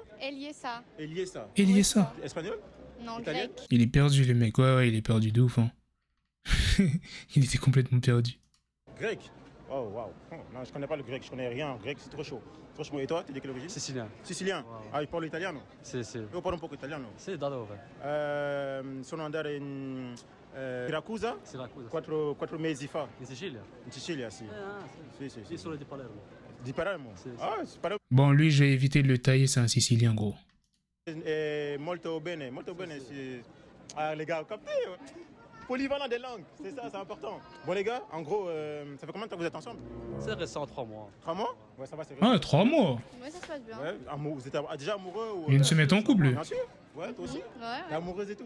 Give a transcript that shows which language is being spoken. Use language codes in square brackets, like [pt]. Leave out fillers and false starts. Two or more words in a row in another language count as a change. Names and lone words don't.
[fr] Eliessa. Eliesa. Eliessa. Espagnol? Non, Italien grec. Il est perdu, le mec. Ouais, il est perdu de ouf. Hein. Il était complètement perdu. Grec? Oh, waouh. Oh, non, je connais pas le grec, je connais rien en grec, c'est trop chaud. Trop chaud. Et toi, t'es de quelle origine? Sicilien. Sicilien? Wow. Ah, il parle italien? [it] Sì, sì. Io parlo un po' italiano. Sì, da dove? Sono andare in Siracusa Siracusa. 4 mesi fa, In Sicilia? in Sicilia, sì. Ah, sì. Sì, sì, Io sì. sono di Palermo. Di Palermo? Sì, sì. [fr] Ah, c'est Palermo. Bon, lui, j'ai évité de le tailler, c'est un Sicilien, gros. [it] Molto bene, molto bene. Sì. [fr] Ah, les gars, captez? Polyvalent des langues, c'est ça, c'est important. Bon, les gars, en gros, ça fait combien de temps que vous êtes ensemble? C'est récent, 3 mois. 3 mois? Ouais, ça va, c'est Ah, 3 mois. Ouais, ça se passe bien. Ouais, vous êtes déjà amoureux ou... Ils viennent se mettre en couple. Bien sûr. Ouais, toi aussi? Ouais, T'es amoureuse et tout?